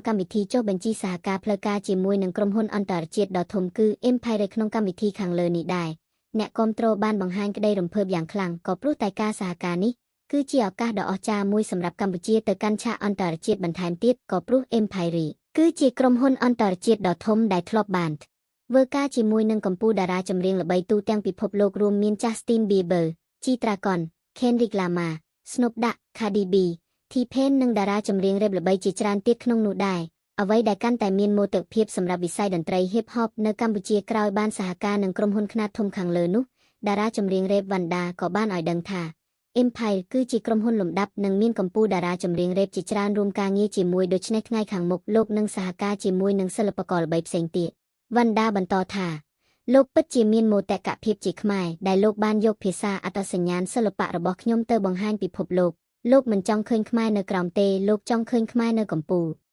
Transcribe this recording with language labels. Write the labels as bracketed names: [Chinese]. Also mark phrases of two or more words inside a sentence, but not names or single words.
[Khmer] កម្មវិធីចុះបញ្ជីសហការផ្លូវការជាមួយនឹងក្រុមហ៊ុនអន្តរជាតិដ៏ធំគឺ Empire ក្នុងកម្មវិធីខាងលើនេះដែរអ្នកគាំទ្របានបង្ហាញក្តីរំភើបយ៉ាងខ្លាំងក៏ព្រោះតែការសហការនេះគឺជាឱកាសដ៏អស្ចារ្យមួយសម្រាប់កម្ពុជាទៅ កាន់ឆាកអន្តរជាតិបន្ថែមទៀតក៏ព្រោះ Empire គឺជាក្រុមហ៊ុនអន្តរជាតិដ៏ធំដែលធ្លាប់បានធ្វើការជាមួយនឹងកំពូលតារាចម្រៀងល្បីទូទាំងពិភពលោករួមមាន Justin Bieber, G-Dragon, Kendrick Lamar, Snoop Dogg, Cardi B, T-Pain និងតារាចម្រៀងរ៉េបល្បីជាច្រើនទៀតក្នុងនោះដែរអ្វីដែលកាន់តែមានមោទកភាព សម្រាប់វិស័យតន្ត្រី Hip Hop នៅកម្ពុជាក្រោយបានសហការនឹងក្រុមហ៊ុនខ្នាតធំខាងលើនោះតារាចម្រៀងរ៉េប Wanda ក៏បានឲ្យដឹងថា Empire គឺជាក្រុមហ៊ុនលំដាប់និងមានកំពូលតារាចម្រៀងរ៉េបជាច្រើនរួមការងារជាមួយដូច្នេះថ្ងៃខាងមុខលោកនឹងសហការជាមួយនឹងសិល្បករល្បីផ្សេងទៀតWanda បន្តថាលោកពិតជាមានមោទកភាពជាខ្មែរដែលលោកបានយកភាសាអត្តសញ្ញាណសិល្បៈរបស់ខ្ញុំទៅបង្ហាញពិភពលោកមិនចង់ឃើញខ្មែរនៅក្រោមទេលោកចង់ឃើញខ្មែរនៅកំពូល